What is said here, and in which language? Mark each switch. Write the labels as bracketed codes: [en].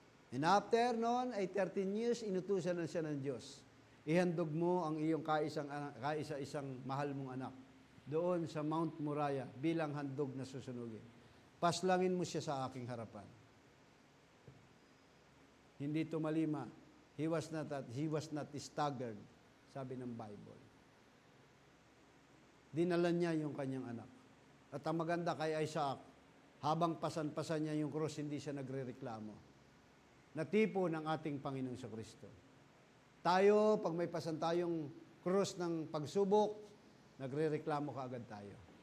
[en] And after noon [tl] ay 13 years, inutusan na siya ng Diyos. Ihandog mo ang iyong kaisa-isang mahal mong anak doon sa Mount Moriah bilang handog na susunugin. Paslangin mo siya sa aking harapan. Hindi tumalima. [en] He was not staggered, [tl] sabi ng [en] Bible. [tl] Dinala niya yung kanyang anak. At ang maganda kay Isaac, habang pasan-pasan niya yung krus, hindi siya nagrereklamo. Natipo ng ating Panginoong Kristo. Tayo, pag may pasan tayong krus ng pagsubok, nagrereklamo ka agad tayo.